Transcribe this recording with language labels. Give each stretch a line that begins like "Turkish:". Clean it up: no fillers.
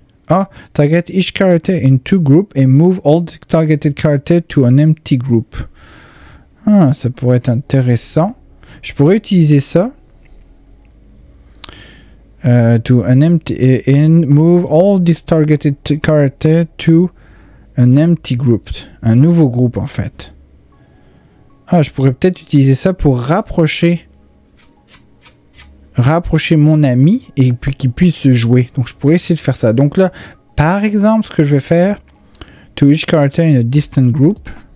English: Ah, target each character in two groups and move all the targeted characters to an empty group.
French: Ah, ça pourrait être intéressant. Je pourrais utiliser ça.
English: To an empty and move all these targeted characters to an empty group.
French: Un nouveau groupe en fait. Ah, je pourrais peut-être utiliser ça pour rapprocher mon ami et puis qu'il puisse se jouer. Donc je pourrais essayer de faire ça. Donc là, par exemple, ce que je vais faire,
English: to each character in a distant group.